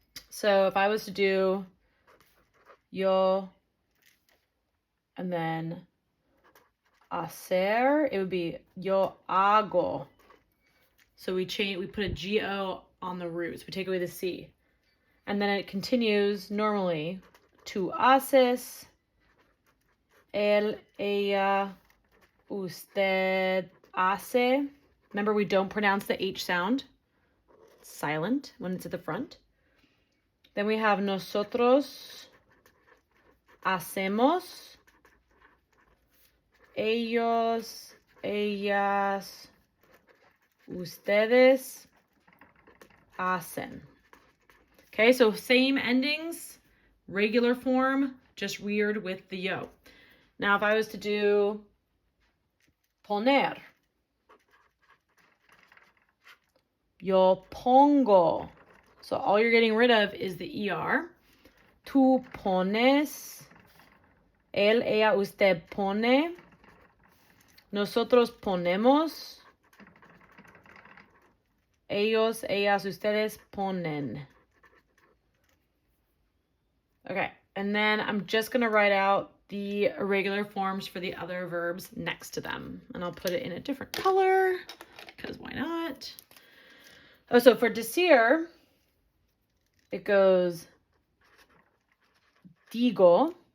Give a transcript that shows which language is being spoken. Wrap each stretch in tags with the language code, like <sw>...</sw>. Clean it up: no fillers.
<en>So if I was to do yo and then hacer, it would be</en> <es>yo hago.</es> <en>So we put a GO on the roots. We take away the C. And then it continues normally.</en> <es>Tú haces, él, ella, usted hace.</es> <en>Remember, we don't pronounce the H sound. It's silent when it's at the front. Then we have</en> <es>nosotros hacemos, ellos, ellas, ustedes hacen.</es> <en>Okay, so same endings, regular form, just weird with the yo. Now, if I was to do poner,</en> <es>yo pongo.</es> <en>So all you're getting rid of is the ER.</en> <es>Tú pones, él, ella, usted pone, nosotros ponemos, ellos, ellas, ustedes ponen.</es> <en>Okay, and then I'm just going to write out the irregular forms for the other verbs next to them. And I'll put it in a different color, because why not? Oh, so for decir, it goes digo.</en>